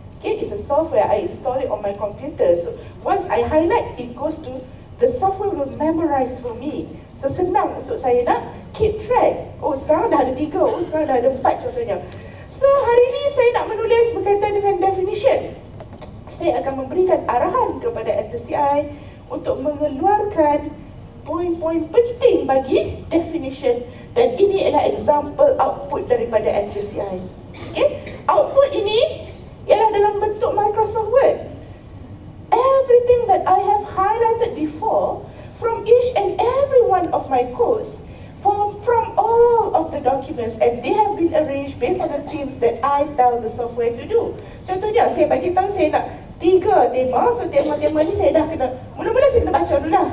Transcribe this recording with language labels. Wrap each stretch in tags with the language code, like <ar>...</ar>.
<en>Okay, it's a software, I install it on my computer. So once I highlight, it goes to the software will memorize for me.</en> <ms>So senang untuk saya nak</ms> <en>keep track.</en> <ms>Oh, sekarang dah ada 3, oh sekarang dah ada 4 contohnya. So hari ini saya nak menulis berkaitan dengan definition. Saya akan memberikan arahan kepada Atlas.ti untuk mengeluarkan poin-poin penting bagi definition, dan ini adalah</ms> <en>example output</en> <ms>daripada Atlas.ti. Okay? Output ini ialah dalam bentuk Microsoft Word.</ms> <en>Everything that I have highlighted before from each and every one of my codes, from all of the documents, and they have been arranged based on the themes that I tell the software to do.</en> <ms>Contohnya, saya bagi tahu saya nak 3 tema, so tema-tema ni saya dah kena, mula-mula saya kena baca dulu lah.</ms>